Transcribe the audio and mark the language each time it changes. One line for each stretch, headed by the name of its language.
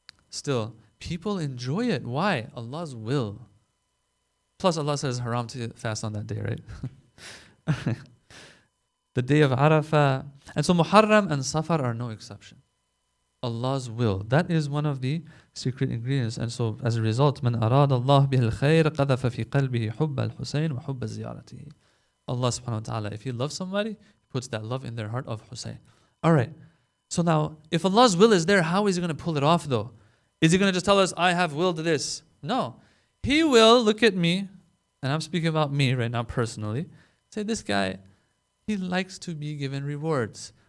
English: Still, people enjoy it. Why? Allah's will. Plus, Allah says haram to fast on that day, right? The day of Arafah. And so Muharram and Safar are no exception. Allah's will. That is one of the secret ingredients. And so, as a result,
Arabic: من أراد الله به الخير قذف في قلبه حب الحسين وحب زيارته.
English: Allah subhanahu wa ta'ala, if He loves somebody, He puts that love in their heart of Hussain. All right. So now, if Allah's will is there, how is He going to pull it off though? Is He going to just tell us, I have willed this? No. He will look at me, and I'm speaking about me right now personally, say, this guy, he likes to be given rewards.